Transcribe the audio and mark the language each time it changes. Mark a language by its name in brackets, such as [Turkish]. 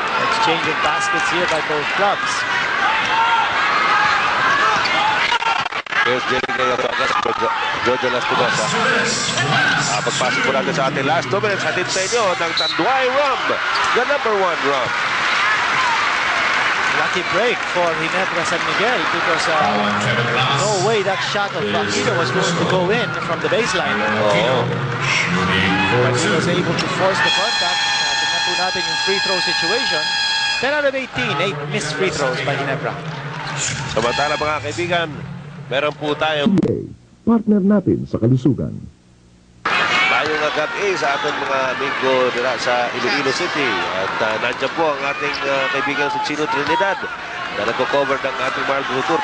[English] Exchange of baskets here by both clubs. Here's Jerry Gayoso against Jojo Lastimosa. [Filipino] Pagpasok po natin sa ating last 2 minutes. Hatid sa inyo ng Tanduay Rum, [English] the #1 rum. Lucky break for Ginebra San Miguel because no way that shot of Aquino was going to go in from the baseline. Oh. But he was able to force the contact. [Filipino] Tingnan po natin yung [English] free throw situation. 10 out of 18, 8 missed free throws by Ginebra. [Filipino] Samantala mga kaibigan, meron po tayong Partner natin sa kalusugan. tayong gabi sa ating mga amigo nila sa Iloilo City. At nandiyan po ang ating kaibigan si Chino Trinidad na nagko-cover ng ating Marlboro Tour.